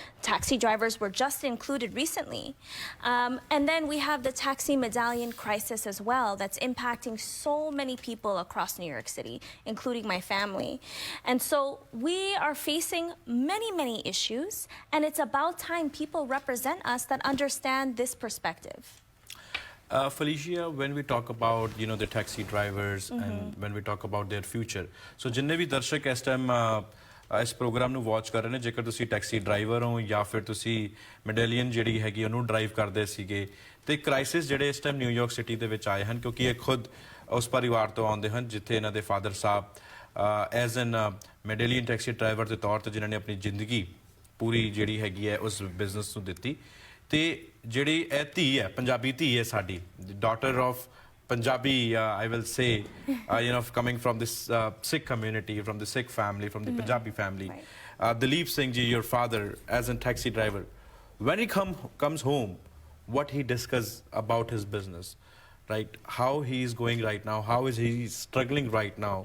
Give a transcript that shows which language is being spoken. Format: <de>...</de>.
<en>Taxi drivers were just included recently. And then we have the taxi medallion crisis as well that's impacting so many people across New York City, including my family. And so we are facing many, many issues, and it's about time people represent us that understand this perspective. Felicia, when we talk about the taxi drivers and when we talk about their future, so</en> <hi>जिन्ने भी दर्शक इस time इस programme</hi> <pa>ਨੂੰ watch ਕਰ ਰਹੇ ਨੇ, ਜੇਕਰ ਤੁਸੀਂ ਟੈਕਸੀ ਡਰਾਈਵਰ ਹੋ ਜਾਂ ਫਿਰ ਤੁਸੀਂ ਮੈਡਾਲੀਅਨ ਜਿਹੜੀ ਹੈਗੀ ਉਹਨੂੰ ਡਰਾਈਵ ਕਰਦੇ ਸੀਗੇ, ਤੇ ਕ੍ਰਾਈਸਿਸ ਜਿਹੜੇ ਇਸ ਟਾਈਮ ਨਿਊਯਾਰਕ ਸਿਟੀ ਦੇ ਵਿੱਚ ਆਏ ਹਨ, ਕਿਉਂਕਿ ਇਹ ਖੁਦ ਉਸ ਪਰਿਵਾਰ ਤੋਂ ਆਉਂਦੇ ਹਨ ਜਿੱਥੇ ਇਹਨਾਂ ਦੇ father Sahib</pa> <en>as an medallion taxi driver</en> <pa>ਦੇ ਤੌਰ ਤੇ ਜਿਨ੍ਹਾਂ ਨੇ ਆਪਣੀ ਜ਼ਿੰਦਗੀ ਪੂਰੀ ਜਿਹੜੀ ਹੈਗੀ ਹੈ ਉਸ ਬਿਜ਼ਨਸ ਨੂੰ ਦਿੱਤੀ, ਤੇ ਜਿਹੜੀ ਇਹ ਧੀ ਹੈ, ਪੰਜਾਬੀ ਧੀ ਹੈ ਸਾਡੀ,</pa> <en>Daughter of Punjabi, I will say, coming from this Sikh community, from the Sikh family, from the Punjabi family. Right. Dilip Singh ji, your father, as a taxi driver, when he comes home, what he discuss about his business, right? How he is going right now, how is he struggling right now,</en>